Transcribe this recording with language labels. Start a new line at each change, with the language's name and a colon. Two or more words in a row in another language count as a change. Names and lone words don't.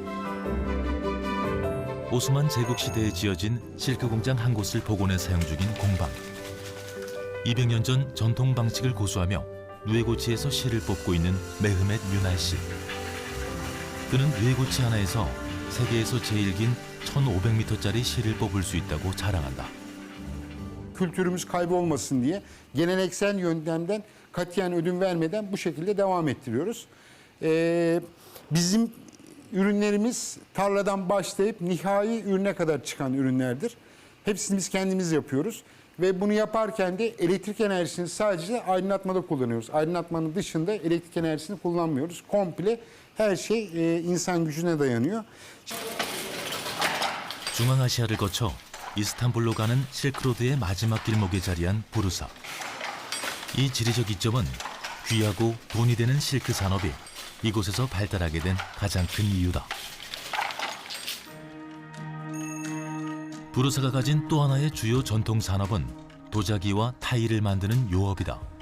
Korean: 오스만 제국 시대에 지어진 실크 공장 한 곳을 복원해 사용 중인 공방. 200년 전 전통 방식을 고수하며 누에고치에서 실을 뽑고 있는 메흐멧 유날 씨. 그는 누에고치 하나에서 세계에서 제일 긴 1500m짜리 실을 뽑을 수 있다고 자랑한다.
Turkish: Kültürümüz kaybolmasın diye geleneksel yöntemden katiyen ödün vermeden bu şekilde devam ettiriyoruz. Bizim ürünlerimiz tarladan başlayıp nihai ürüne kadar çıkan ürünlerdir. Hepsini biz kendimiz yapıyoruz. Ve bunu yaparken de elektrik enerjisini sadece aydınlatmada kullanıyoruz. Aydınlatmanın dışında elektrik enerjisini kullanmıyoruz. Komple her şey insan gücüne dayanıyor.
Korean: 중앙아시아를 거쳐 이스탄불로 가는 실크로드의 마지막 길목에 자리한 부르사. 이 지리적 이점은 귀하고 돈이 되는 실크 산업이 이곳에서 발달하게 된 가장 큰 이유다. 부르사가 가진 또 하나의 주요 전통 산업은 도자기와 타일을 만드는 요업이다.